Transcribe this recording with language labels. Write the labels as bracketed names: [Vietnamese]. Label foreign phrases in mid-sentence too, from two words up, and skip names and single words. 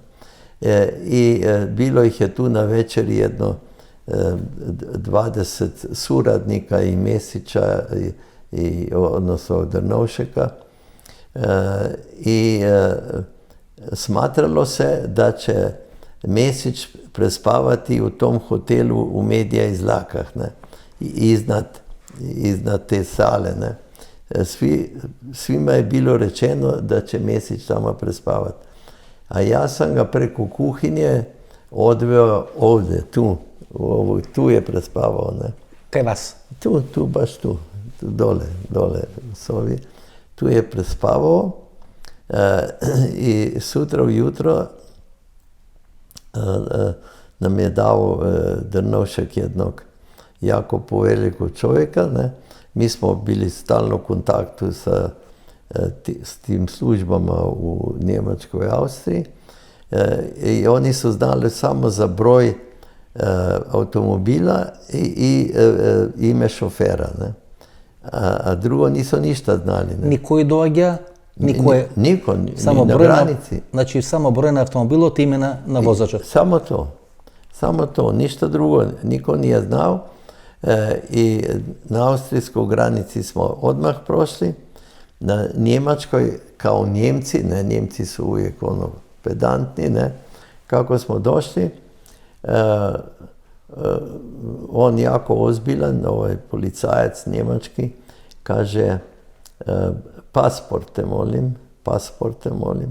[Croatian] I bilo ih je tu na večeri jedno 20 suradnika i Mesića odnosno Drnovšeka i smatralo se da će Mesić prespavati u tom hotelu u Medija iz Lakah, ne? Iznad te sale. Ne? Svima je bilo rečeno da će Mesić tamo prespavati. A ja sam ga preko kuhinje odveo ovdje, tu je prespavao. Ne? [Macedonian] Кај вас? [Croatian] Tu, baš tu, dole u sobi. Tu je prespavao i sutra ujutro nam je dao Drnovšek jednog jako povelikog čovjeka. Ne? Mi smo bili stalno u kontaktu s tim službama u Njemačkoj i Austriji i oni su znali samo za broj automobila i ime šofera. Ne? A drugo nisu ništa znali. Ne? [Macedonian] Никој доаѓа, [Croatian] Niko, [Macedonian] само [Croatian] ni na [Macedonian] број [Croatian] granici. [Macedonian] Значи само број на автомобилот и имена на возачот. [Croatian] Samo to, ništa drugo, niko nije znao. I na austrijskoj granici smo odmah prošli, na njemačkoj kao Njemci, ne, Njemci su uvijek pedantni, ne, kako smo došli, on jako ozbiljan, ovaj policajac njemački, kaže pasporte molim.